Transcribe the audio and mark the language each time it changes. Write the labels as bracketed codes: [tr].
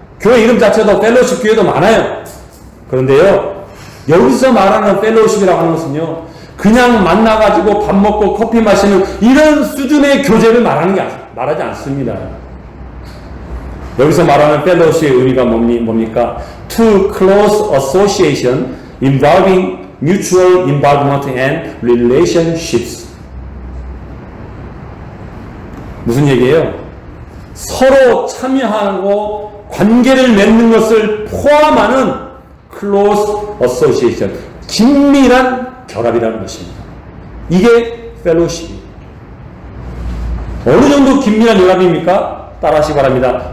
[ko] 교회 이름 자체도 fellowship 교회도 많아요. 그런데요, 여기서 말하는 fellowship이라고 하는 것은요, 그냥 만나가지고 밥 먹고 커피 마시는 이런 수준의 교제를 말하지 않습니다. 여기서 말하는 fellowship의 의미가 뭡니까? [en] To close association involving mutual involvement and relationships. [ko] 무슨 얘기예요? 서로 참여하고 관계를 맺는 것을 포함하는 close association, 긴밀한 결합이라는 것입니다. 이게 fellowship입니다. 어느 정도 긴밀한 결합입니까? 따라하시기 바랍니다.